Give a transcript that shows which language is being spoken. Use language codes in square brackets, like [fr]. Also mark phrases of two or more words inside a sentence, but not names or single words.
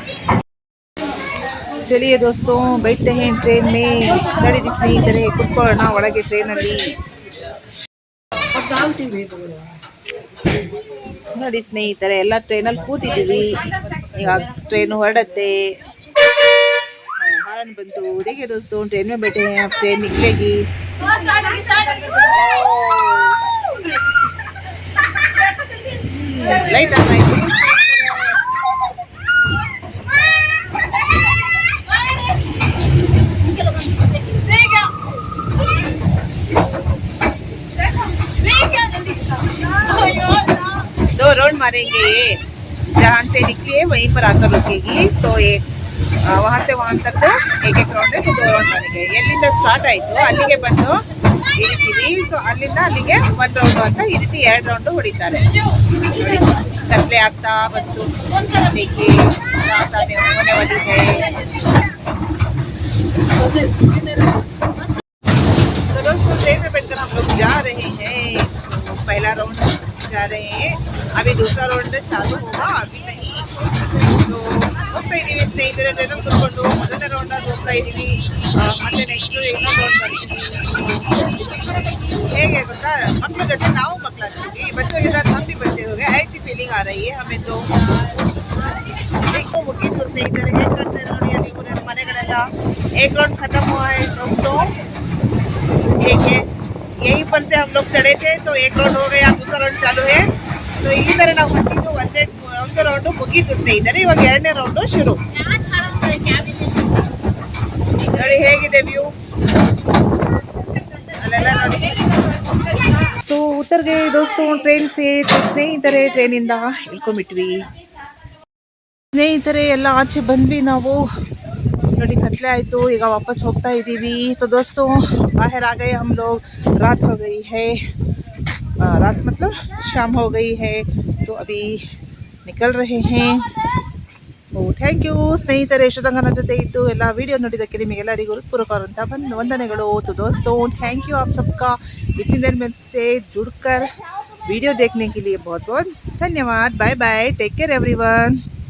[hi] चलिए दोस्तों बैठते हैं ट्रेन में. [kn] नड़ी स्ನೇಹಿತರೆ ಕೂತ್ಕೊಳ್ಳೋಣ ಒಳಗೆ ಟ್ರೈನಲ್ಲಿ. ನೋಡಿ ಸ್ನೇಹಿತರೆ, ಎಲ್ಲ ಟ್ರೈನಲ್ಲಿ ಕೂತಿದ್ದೀವಿ. ಈಗ ट्रेन ಹೊರಡತ್ತೆ. हारन ಬಂತು. [hi] देखिए दोस्तों ट्रेन में बैठे हैं. अब ट्रेन निकलेगी. लाइट आ रही है. दो राउंड मारेंगे. जहाँ से निकली है वहीं पर आकर रुकेगी. तो एक वहाँ से वहाँ तक 1-1 ರೌಂಡ್ है. 2 राउंड मारेंगे. [kn] ಎಲ್ಲಿಂದ ಸ್ಟಾರ್ಟ್ ಆಯಿತು ಅಲ್ಲಿಗೆ ಬಂದು ಇಳಿತೀವಿ. ಸೊ ಅಲ್ಲಿಂದ ಅಲ್ಲಿಗೆ 1 ರೌಂಡ್ ಅಂತ ಈ ರೀತಿ 2 ರೌಂಡ್ ಹೊಡಿತಾರೆ. ಕತ್ಲೆ ಆಗ್ತಾ ಬಂತು. [hi] देखिए रात होने वाली है. तो दोस्तों ट्रेन में बैठकर हम लोग जा रहे हैं. पहला राउंड जा रहे हैं. अभी दूसरा राउंड चालू होगा, अभी नहीं. [kn] तो ಹೋಗ್ತಾ ಇದ್ದೀವಿ ಸ್ನೇಹಿತರೆ. ಟ್ರೈನಲ್ಲಿ ಕೂತ್ಕೊಂಡು ಮೊದಲನೇ ರೌಂಡಲ್ಲಿ ಹೋಗ್ತಾ ಇದ್ದೀವಿ. ಮತ್ತೆ ನೆಕ್ಸ್ಟ್ ಇನ್ನೊಂದು ರೌಂಡ್ ಬರ್ತೀವಿ. ಹೇಗೆ ಗೊತ್ತಾ, ಮಕ್ಕಳ ಜೊತೆ ನಾವು ಮಕ್ಕಳಾಗ್ತೀವಿ. [hi] बच्चों के साथ हम भी बच्चे हो गए. ऐसी फीलिंग आ रही है हमें तो. [kn] मुगीತು ಸ್ನೇಹಿತರೆ. ಹೇಗೆ ಕಾಣ್ತಾ ನೋಡಿ ಅಲ್ಲಿ ಮನೆಗಳೆಲ್ಲ. [hi] 1 राउंड खत्म हुआ है दोस्तों. देखिए यहीं पर से हम लोग चढ़े थे, तो 1 राउंड हो गया, दूसरा राउंड चालू है. [kn] तो ಇಲ್ಲಿಂದಲೇ ನಾವು ಬಂದಿದ್ದು. ಒಂದು ರೌಂಡು ಮುಗೀತು ಸ್ನೇಹಿತರೆ. ಇವಾಗ 2ನೇ ರೌಂಡು ಶುರು. ನೋಡಿ ಹೇಗಿದೆ ವ್ಯೂ ಅಲ್ಲೆಲ್ಲ ನೋಡಿ. [hi] तो उतर गए दोस्तों ट्रेन से. [kn] तो ಸ್ನೇಹಿತರೆ ಟ್ರೈನಿಂದ ಇಳ್ಕೊಂಡ್ಬಿಟ್ವಿ. ಸ್ನೇಹಿತರೆ ಎಲ್ಲ ಆಚೆ ಬಂದ್ವಿ ನಾವು. ನೋಡಿ ಕತ್ಲೆ ಆಯಿತು. ಈಗ ವಾಪಸ್ ಹೋಗ್ತಾ ಇದ್ದೀವಿ. [hi] तो दोस्तों बाहर आ गए हम लोग. रात हो गई है. रात मतलब शाम हो गई है. तो अभी निकल रहे हैं. [en] thank you ಸ್ನೇಹಿತರೆ. [kn] ಯಶೋದಂಗ ನನ್ನ ಜೊತೆ ಇದ್ದು ಎಲ್ಲ ವಿಡಿಯೋ ನೋಡಿದ್ದಕ್ಕೆ ನಿಮಗೆಲ್ಲರಿಗೂ ಹೃತ್ಪೂರ್ವಕವಾದಂಥ ವಂದನೆಗಳು. [hi] तो दोस्तों [en] thank you [hi] आप सबका इतनी देर में से जुड़कर वीडियो देखने के लिए बहुत बहुत धन्यवाद. [en] bye bye. take care everyone.